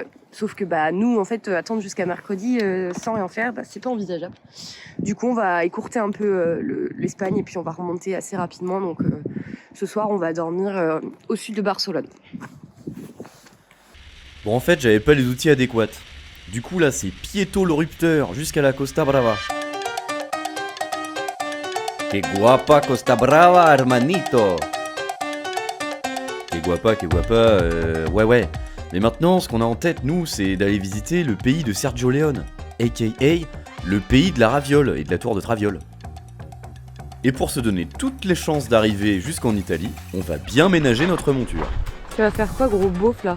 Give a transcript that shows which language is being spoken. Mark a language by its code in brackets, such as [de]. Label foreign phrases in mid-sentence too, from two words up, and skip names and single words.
[fr] Sauf que nous en fait attendre jusqu'à mercredi sans rien faire, c'est pas envisageable. Du coup on va écourter un peu l'Espagne et puis on va remonter assez rapidement. Donc ce soir on va dormir au sud de Barcelone. Bon en fait j'avais pas les outils adéquats. Du coup là c'est Pieto le rupteur jusqu'à la Costa Brava. [es] Que guapa Costa Brava hermanito. Que guapa, [fr] ouais. Mais maintenant, ce qu'on a en tête, nous, c'est d'aller visiter le pays de Sergio Leone, a.k.a. le pays de la raviole et de la tour de Traviole. Et pour se donner toutes les chances d'arriver jusqu'en Italie, on va bien ménager notre monture. Tu vas faire quoi, gros beauf, là?